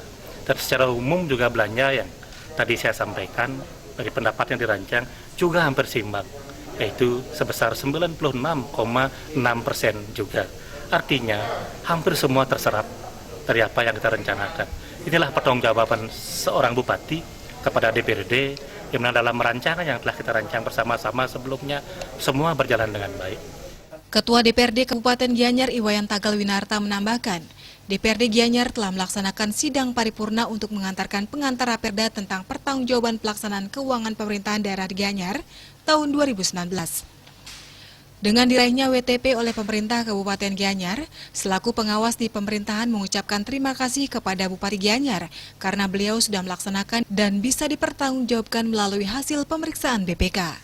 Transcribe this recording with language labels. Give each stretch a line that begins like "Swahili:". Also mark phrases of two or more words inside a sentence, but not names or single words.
Indonesian: Dan secara umum juga belanja yang tadi saya sampaikan dari pendapat yang dirancang juga hampir seimbang, yaitu sebesar 96,6% juga. Artinya hampir semua terserap dari apa yang kita rencanakan. Inilah pertanggungjawaban seorang bupati kepada DPRD, di mana dalam rancangan yang telah kita rancang bersama-sama sebelumnya semua berjalan dengan baik. Ketua DPRD Kabupaten Gianyar Iwayan Tagal Winarta menambahkan, DPRD Gianyar telah melaksanakan sidang paripurna untuk mengantarkan pengantar Raperda tentang pertanggungjawaban pelaksanaan keuangan pemerintahan daerah di Gianyar tahun 2019. Dengan diraihnya WTP oleh pemerintah Kabupaten Gianyar, selaku pengawas di pemerintahan mengucapkan terima kasih kepada Bupati Gianyar karena beliau sudah melaksanakan dan bisa dipertanggungjawabkan melalui hasil pemeriksaan BPK.